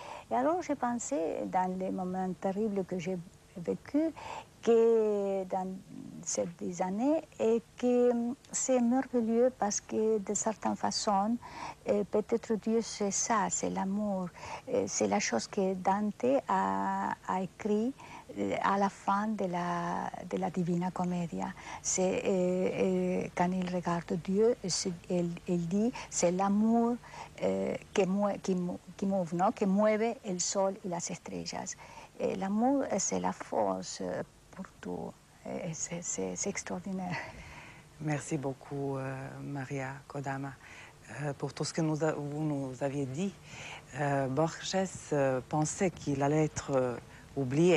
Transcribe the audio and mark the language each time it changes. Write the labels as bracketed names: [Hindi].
[French] Et alors j'ai pensé, dans les moments terribles que j'ai vécus, que dans ces années, et que c'est merveilleux parce que de certaines façons, peut-être Dieu c'est ça, c'est l'amour. C'est la chose que Dante a écrit à la fin de la Divina Commedia. C'est quand il regarde Dieu, il dit c'est l'amour qui move, ¿no? [Spanish] Que mueve el sol y las estrellas. [French] L'amour, c'est la force pour tout. C'est extraordinaire. Merci beaucoup, Maria Kodama. pour tout ce que vous nous aviez dit. Borges pensait qu'il allait être oublié.